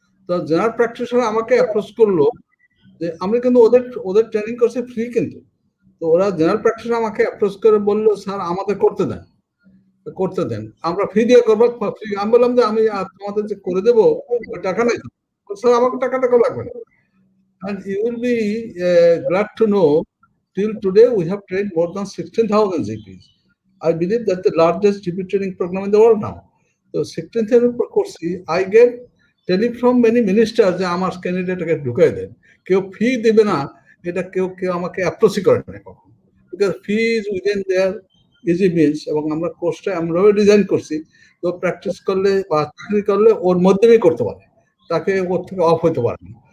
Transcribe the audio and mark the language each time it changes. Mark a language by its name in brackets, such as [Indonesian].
[Bangla] তো general practitioner আমাকে approach করলো যে আমি কিন্তু ওদের ট্রেনিং করছি ফ্রি, কিন্তু তো ওরা জেনারেল প্র্যাকটিশনার আমাকে অ্যাপ্রোচ করে বললো স্যার আমাদের করতে দেন, আমরা ফ্রি দিয়ে করবো ফ্রি। আমি বললাম যে আমি তোমাদের যে করে দেবো ওই টাকা নাই, স্যার আমাকে টাকা লাগবে না। [English] And you will be glad to know, till today we have trained more than 16,000 GPs. I believe that's the largest GP training program in the world now. So 16,000 course, I get telephone from many ministers [Bangla] যে আমার ক্যান্ডিডেটকে ঢুকাই দেন, কেউ ফি দেবে না, এটা কেউ আমাকে approach করে না কখন, [English] because fee is within their easy means, [Bangla] এবং আমরা কোর্সটা আমরাও ডিজাইন করছি, তো প্র্যাকটিস করলে বা চাকরি করলে ওর মধ্যেই করতে পারে, তাকে ওর থেকে অফ হইতে পারে না।